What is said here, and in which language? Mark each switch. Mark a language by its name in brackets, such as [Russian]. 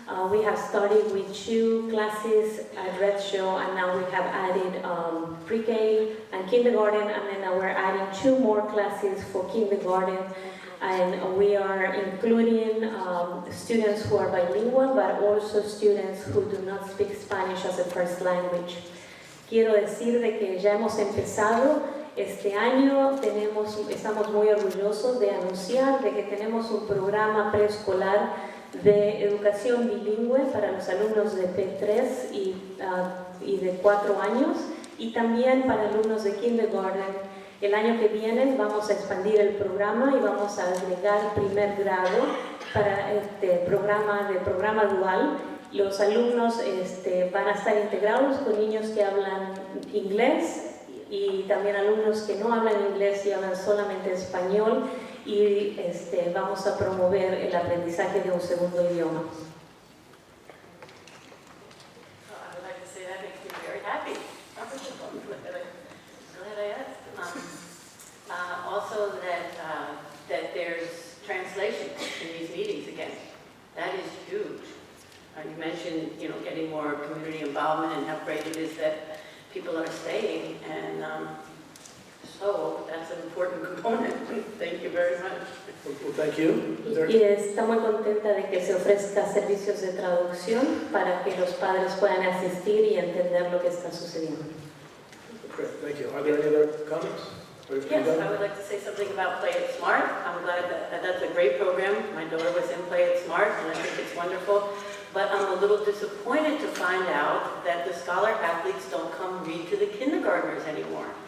[English] We have started with 2 classes at Red Show, and now we have added pre-K and kindergarten, and then now we're adding 2 more classes for kindergarten. And we are including students who are bilingual, but also students who do not speak Spanish as a first language. [Spanish] Quiero decir de que ya hemos empezado este año, estamos muy orgullosos de anunciar de que tenemos un programa preescolar de educación bilingüe para los alumnos de P3 y de 4 años, y también para alumnos de kindergarten. El año que viene vamos a expandir el programa y vamos a agregar primer grado para este programa dual. Los alumnos van a estar integrados con niños que hablan inglés y también alumnos que no hablan inglés y hablan solamente español, y vamos a promover el aprendizaje de un segundo idioma. [English] I would like to say that makes me very happy. Glad I asked. Also that there's translation in these meetings again. That is huge. You mentioned, getting more community involvement and how great it is that people are staying, and so that's an important component. Thank you very much. Well, thank you. [Spanish] Y está muy contenta de que se ofrezca servicios de traducción para que los padres puedan asistir y entender lo que está sucediendo. [English] Great, thank you. Are there any other comments? Yes, I would like to say something about Play It Smart. I'm glad that that's a great program. My daughter was in Play It Smart, and I think it's wonderful. But I'm a little disappointed to find out that the scholar athletes don't come read to the kindergartners anymore.